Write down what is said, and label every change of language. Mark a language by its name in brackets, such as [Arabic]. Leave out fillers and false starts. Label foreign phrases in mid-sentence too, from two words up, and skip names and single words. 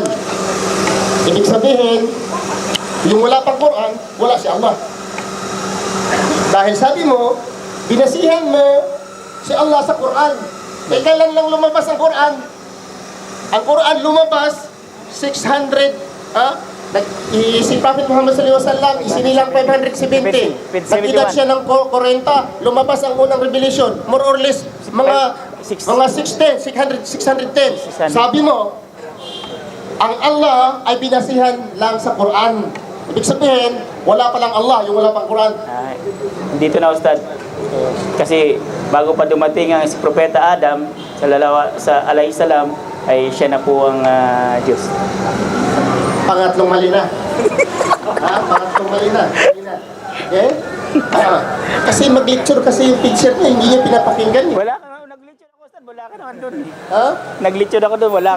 [Filipino] Ibig sabihin, yung wala pang Quran, wala si Allah. Dahil sabi mo, binasihan mo si Allah sa Quran. Eh, kailan lang lumabas ang Quran? Ang Quran lumabas 600, si Prophet Muhammad [Arabic] صلى الله عليه وسلم [Filipino] isinilang 570. Nag-edad siya ng 40, lumabas ang unang revelation. [English] More or less, [Filipino] mga 610. Sabi mo, ang Allah ay binasihan lang sa Quran. Ibig sabihin, wala palang Allah, yung wala pang Quran. Dito na, Ustad. Kasi bago pa dumating ang si Propeta Adam sa [Arabic] عليه السلام, [Filipino] ay siya na po ang Diyos. Pangatlong mali na. Pangatlong mali na. Okay? Kasi mag-lecture kasi yung picture niya, hindi niya pinapakinggan. Wala ka na, nag-lecture ako, Ustad. Wala ka naman doon. Ha? Nag-lecture ako doon, wala ka.